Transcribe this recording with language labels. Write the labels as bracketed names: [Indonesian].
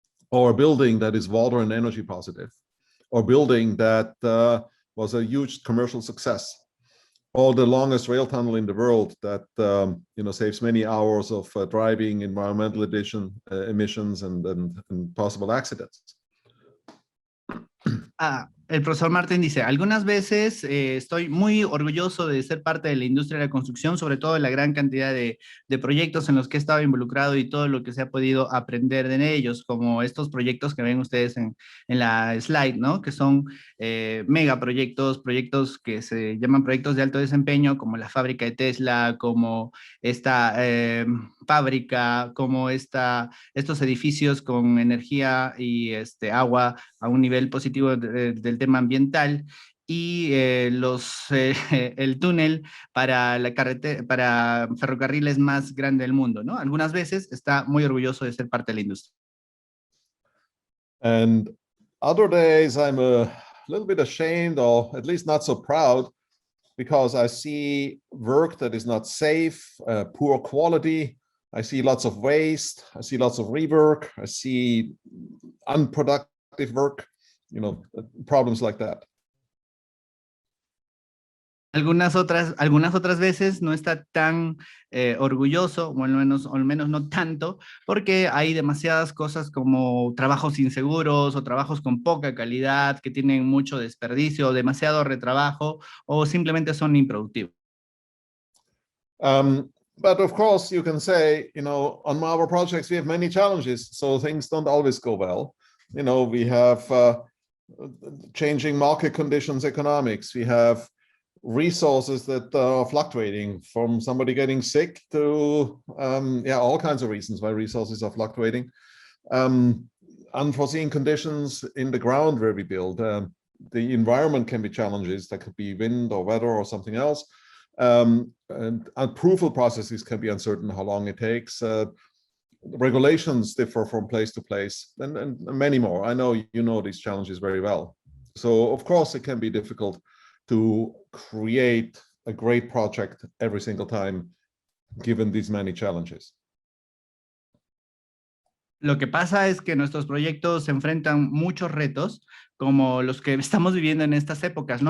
[English] or a building that is water and energy positive, or a building that was a huge commercial success, or the longest rail tunnel in the world that saves many hours of driving, environmental emissions, and possible accidents. [Spanish] El profesor Martin dice, algunas veces estoy muy orgulloso de ser parte de la industria de la construcción, sobre todo de la gran cantidad de proyectos en los que he estado involucrado y todo lo que se ha podido aprender de ellos, como estos proyectos que ven ustedes en la slide, ¿no? Que son megaproyectos, proyectos que se llaman proyectos de alto desempeño, como la fábrica de Tesla, como esta fábrica, como estos edificios con energía y agua a un nivel positivo del tema ambiental, y el túnel para la carretera, para ferrocarriles más grande del mundo, ¿no? Algunas veces está muy orgulloso de ser parte de la industria. [English] And other days I'm a little bit ashamed, or at least not so proud, because I see work that is not safe, poor quality. I see lots of waste. I see lots of rework. I see unproductive work, problems like that. [Spanish] Algunas otras veces no está tan orgulloso, o al menos no tanto, porque hay demasiadas cosas como trabajos inseguros o trabajos con poca calidad que tienen mucho desperdicio, demasiado retrabajo, o simplemente son improductivos. [English] But of course, you can say, on our projects, we have many challenges, so things don't always go well. We have changing market conditions, economics. We have resources that are fluctuating, from somebody getting sick to, all kinds of reasons why resources are fluctuating. Unforeseen conditions in the ground where we build. The environment can be challenges. That could be wind or weather or something else. And approval processes can be uncertain how long it takes. Regulations differ from place to place, and many more. I know you know these challenges very well. So of course it can be difficult to create a great project every single time, given these many challenges. [Spanish] Lo que pasa es que nuestros proyectos se enfrentan muchos retos, como los que estamos viviendo en estas épocas, ¿no?